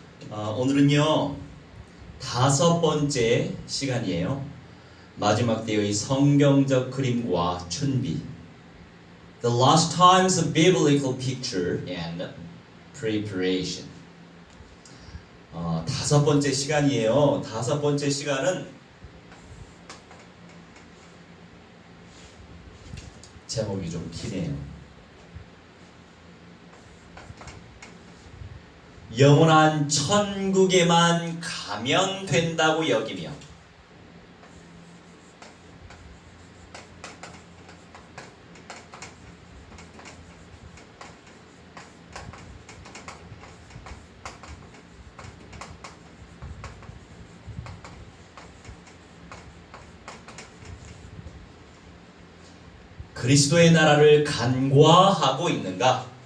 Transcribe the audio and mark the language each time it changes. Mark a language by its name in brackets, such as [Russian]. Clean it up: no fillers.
[Korean] 오늘은요 5번째 시간이에요. 마지막 때의 성경적 그림과 준비. [English] The last times of biblical picture and preparation. [Korean] 5번째 시간이에요. 5번째 시간은 제목이 좀 기네요. 영원한 천국에만 가면 된다고 여기며 그리스도의 나라를 간과하고 있는가?